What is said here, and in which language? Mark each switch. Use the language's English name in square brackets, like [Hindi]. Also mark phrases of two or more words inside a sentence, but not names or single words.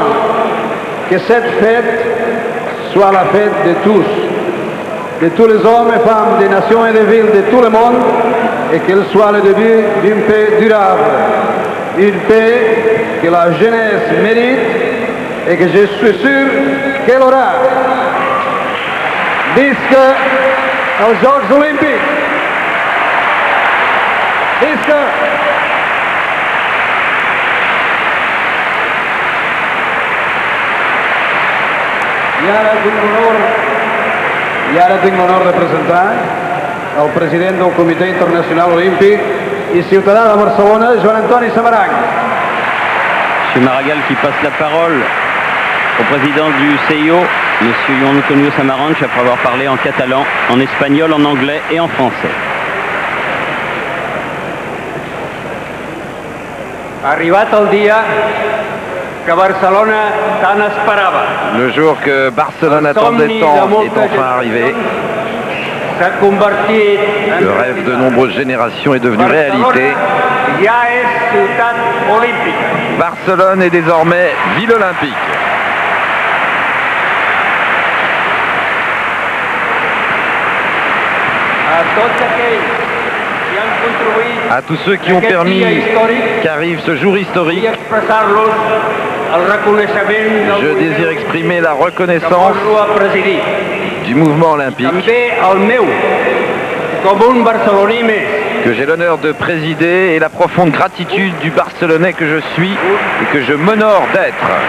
[French] Que cette fête soit la fête de tous les hommes et femmes, des nations et des villes de tout le monde, et qu'elle soit le début d'une paix durable. Une paix que la jeunesse mérite et que je suis sûr qu'elle aura. [Catalan] Visca els Jocs Olímpics! Visca! I ara tinc l'honor de presentar el president del Comitè Internacional Olímpic i ciutadà de Barcelona, Joan Antoni Samaranch. [French] M. Maragall qui passe la parole au président du CIO, M. Joan Antoni Samaranch, après avoir parlé en catalan, en espagnol, en anglais et en français. [Catalan] Arribat el dia que Barcelona tant esperava. [French] Le jour que Barcelone attendait tant est enfin arrivé. Le rêve de nombreuses générations est devenu réalité. Barcelone est désormais ville olympique. À tous ceux qui ont permis qu'arrive ce jour historique, je désire exprimer la reconnaissance du mouvement olympique que j'ai l'honneur de présider et la profonde gratitude du Barcelonais que je suis et que je m'honore d'être.